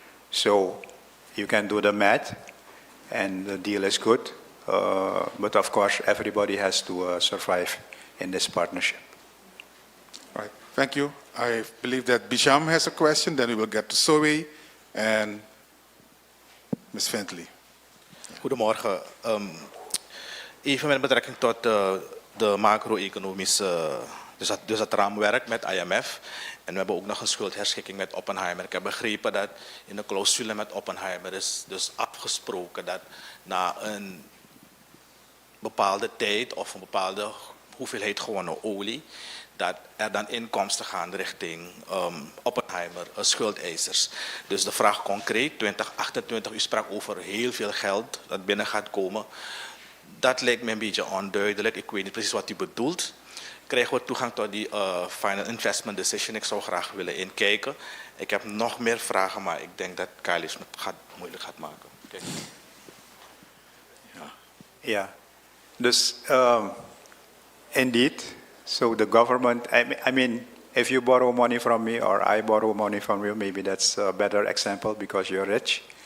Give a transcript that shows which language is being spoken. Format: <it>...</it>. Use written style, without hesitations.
<en>So you can do the math, and the deal is good. But of course, everybody has to survive in this partnership. All right, thank you. I believe that Bisham has a question, then we will get to Soe and Ms. Fentley.</en> <nl>Goedemorgen. Even met betrekking tot de macro-economische, dus het raamwerk met IMF. En we hebben ook nog een schuldherschikking met Oppenheimer. Ik heb begrepen dat in de clausule met Oppenheimer is dus afgesproken dat na een bepaalde tijd of een bepaalde hoeveelheid gewonnen olie, dat er dan inkomsten gaan richting Oppenheimer, schuldeisers. Dus de vraag concreet, 2028, u sprak over heel veel geld dat binnen gaat komen. Dat lijkt me een beetje onduidelijk, ik weet niet precies wat u bedoelt. Krijgen we toegang tot die Final Investment Decision? Ik zou graag willen inkijken. Ik heb nog meer vragen, maar ik denk dat Kailis het moeilijk gaat maken.</nl> <en>Okay.</en> <nl>Ja, dus</nl> <en>indeed, so the government, I mean, if you borrow money from me or I borrow money from you, maybe that's a better example because you're rich.</en>